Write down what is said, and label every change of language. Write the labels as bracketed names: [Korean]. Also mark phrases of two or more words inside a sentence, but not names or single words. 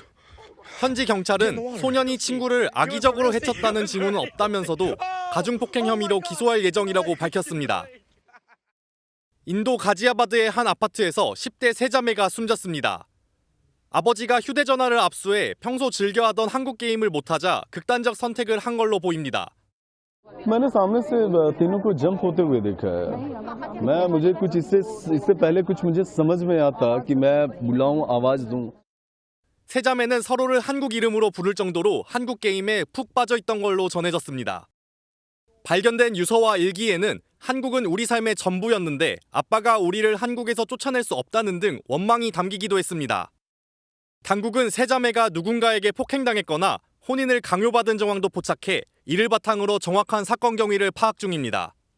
[Korean] 현지 경찰은 소년이 친구를 악의적으로 해쳤다는 징후는 없다면서도 가중폭행 혐의로 기소할 예정이라고 밝혔습니다. 인도 가지아바드의 한 아파트에서 10대 세 자매가 숨졌습니다. 아버지가 휴대전화를 압수해 평소 즐겨하던 한국 게임을 못하자 극단적 선택을 한 걸로 보입니다. [Hindi] मैंने सामने से तीनों को जंप होते हुए देखा है। मुझे कुछ इससे पहले कुछ मुझे समझ में आता कि मैं बुलाऊं आवाज दूं। [Korean] 세 자매는 서로를 한국 이름으로 부를 정도로 한국 게임에 푹 빠져 있던 걸로 전해졌습니다. 발견된 유서와 일기에는 한국은 우리 삶의 전부였는데 아빠가 우리를 한국에서 쫓아낼 수 없다는 등 원망이 담기기도 했습니다. 당국은 세 자매가 누군가에게 폭행당했거나 혼인을 강요받은 정황도 포착해 이를 바탕으로 정확한 사건 경위를 파악 중입니다.